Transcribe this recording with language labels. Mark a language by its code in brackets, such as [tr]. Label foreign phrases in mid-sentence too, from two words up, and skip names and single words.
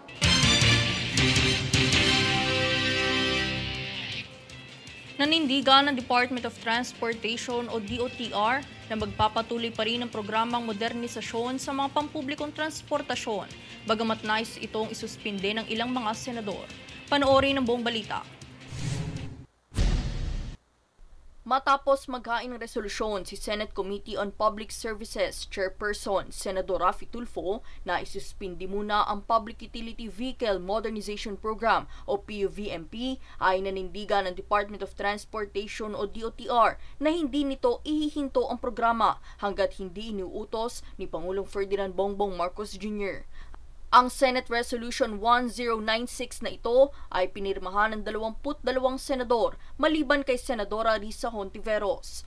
[tl] Nanindigan ng Department of Transportation o DOTR na magpapatuloy pa rin ang programang modernisasyon sa mga pampublikong transportasyon, bagamat nais itong isuspinde ng ilang mga senador. Panoorin ang buong balita. Matapos maghain ng resolusyon si Senate Committee on Public Services Chairperson Senador Raffy Tulfo na isuspindi muna ang Public Utility Vehicle Modernization Program o PUVMP, ay nanindigan ng Department of Transportation o DOTR na hindi nito ihihinto ang programa hanggat hindi iniuutos ni Pangulong Ferdinand Bongbong Marcos Jr. Ang Senate Resolution 1096 na ito ay pinirmahan ng 22 senador maliban kay Senadora Risa Hontiveros.